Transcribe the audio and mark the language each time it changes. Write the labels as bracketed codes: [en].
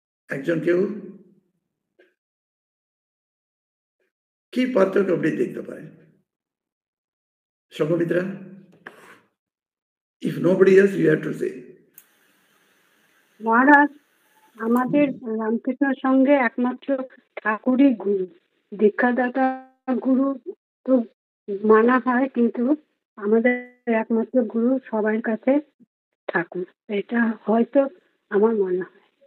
[bn] একজন কেউ কি পার্থক্য আপনি দেখতে পারেন? [en] Sanghamitra, if nobody else you have to say. [bn] মহারাজ, আমাদের রামকৃষ্ণের সঙ্গে একমাত্র ঠাকুরই গুরু, দীক্ষাদাতা গুরু তো মানা হয়, কিন্তু আমাদের একমাত্র গুরু সবার কাছে ঠাকুর, এটা হয়তো আমার মনে হয়।